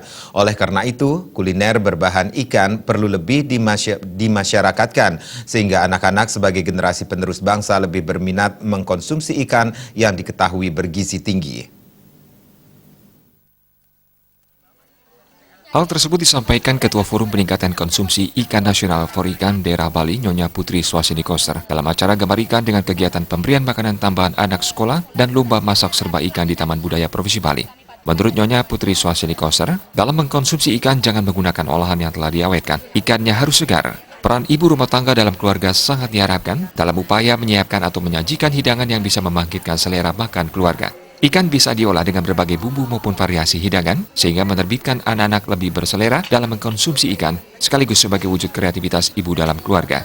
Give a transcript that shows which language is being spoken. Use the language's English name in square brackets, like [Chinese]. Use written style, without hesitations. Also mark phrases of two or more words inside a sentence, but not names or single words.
[Indonesian] Oleh karena itu, kuliner berbahan ikan perlu lebih dimasyarakatkan, sehingga anak-anak sebagai generasi penerus bangsa lebih berminat mengkonsumsi ikan yang diketahui bergizi tinggi. Hal tersebut disampaikan Ketua Forum Peningkatan Konsumsi Ikan Nasional Forikan Daerah Bali, Nyonya Putri Swasini Koster, dalam acara Gambar Ikan dengan kegiatan pemberian makanan tambahan anak sekolah dan lomba masak serba ikan di Taman Budaya Provinsi Bali. Menurut Nyonya Putri Swasini Koster, dalam mengkonsumsi ikan jangan menggunakan olahan yang telah diawetkan. Ikannya harus segar. Peran ibu rumah tangga dalam keluarga sangat diharapkan dalam upaya menyiapkan atau menyajikan hidangan yang bisa membangkitkan selera makan keluarga. Ikan bisa diolah dengan berbagai bumbu maupun variasi hidangan, sehingga menerbitkan anak-anak lebih berselera dalam mengkonsumsi ikan, sekaligus sebagai wujud kreativitas ibu dalam keluarga.